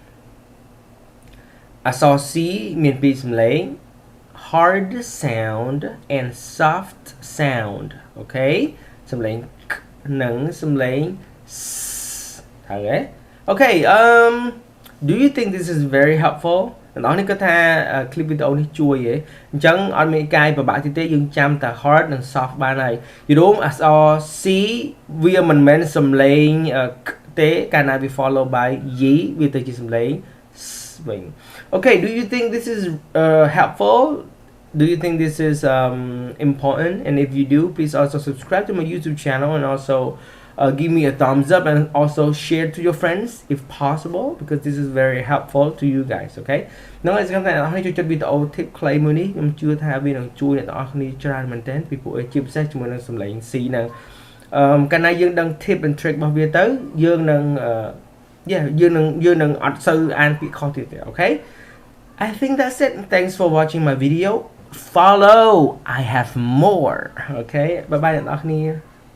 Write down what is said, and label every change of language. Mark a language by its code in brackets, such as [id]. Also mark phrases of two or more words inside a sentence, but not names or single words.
[km] អក្សរ C មានពីរសំឡេង [en] hard sound and soft sound okay [km] សំឡេង k និងសំឡេង s ហើយ [en] okay do you think this is very helpful [km] អ្នកនរនេះគាត់ថា clip វីដេអូនេះជួយទេអញ្ចឹងអត់មានកាយពិបាកទេយើងចាំតែ hard និង soft បានហើយយល់អក្សរ C វាមិនមែនសំឡេង k ទេកាលណាវា [en] follow by ye [km] វាទៅជាសំឡេង s វិញ [en] okay do you think this is helpful do you think this is important and if you do please also subscribe to my YouTube channel and also give me a thumbs up and also share to your friends if possible because this is very helpful to you guys okay [km] នឹងឲ្យស្គាល់តែអ្នកនរជួយចុចវីដេអូ tip ខ្លីមួយនេះខ្ញុំជឿថាវានឹងជួយអ្នកនរគ្នាច្រើនមែនទែនពីព្រោះជាពិសេសជាមួយនឹងសំឡេង C ហ្នឹងកាលណាយើងដឹង [en] tip and trick [km] របស់វាទៅយើងនឹងយើងនឹងអត់សូវអានពាក្យខុសទៀតទេ [en] okay I think that's it thanks for watching my video follow I have more okay bye bye [km] អ្នកនរគ្នា